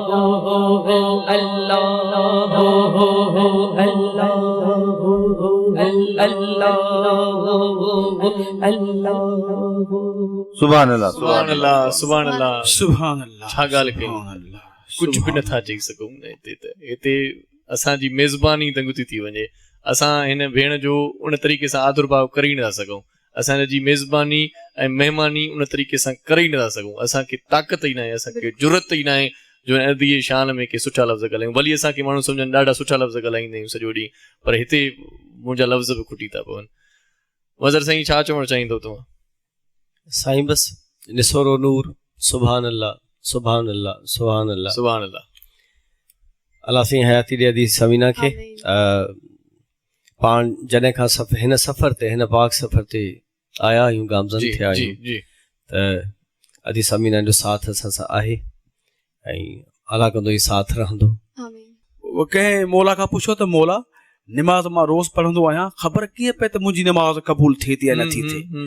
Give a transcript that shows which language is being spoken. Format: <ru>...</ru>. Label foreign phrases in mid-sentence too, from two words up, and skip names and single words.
<ar>سبحان الله, سبحان الله، سبحان الله, سبحان الله.</ar> <sd>छा ॻाल्हि कयूं, कुझु बि नथा चई सघूं। हिते असांजी मेज़बानी दंग थी वञे, असां हिन भेण जो उन तरीक़े सां आदुर्भाव करे ई नथा सघूं, असांजी मेज़बानी ऐं महिमानी उन तरीक़े सां करे ई नथा सघूं। असांखे ताक़त ई न आहे, असांखे ज़रूरत ई न आहे जो अदी शान में के सुठा लफ़्ज़ ॻाल्हायूं। भली असांखे माण्हू सम्झनि ॾाढा सुठा लफ़्ज़ ॻाल्हाईंदा आहियूं सॼो ॾींहुं, पर हिते मुंहिंजा लफ़्ज़ बि खुटी था पवनि। वज़र साईं छा चवणु चाहींदो तव्हां? साईं बसि निसोरो नूर,</sd> <ar>سبحان الله، سبحان الله، سبحان الله, سبحان الله.</ar> <sd>अल्लाह साईं हयाती ॾे अदी समीना खे। पाण जॾहिं खां हिन सफ़र ते, हिन पाक सफ़र ते आया आहियूं, गामज़न थिया आहियूं, त अदी समीना जो साथ असां सां आहे ऐं अल्लाह कंदो ई साथ रहंदो। कंहिं मौला खां पुछो त मौला निमाज़ मां रोज़ पढ़ंदो आहियां, ख़बर कीअं पए त मुंहिंजी निमाज़ क़बूल थिए थी या नथी थिए?</sd>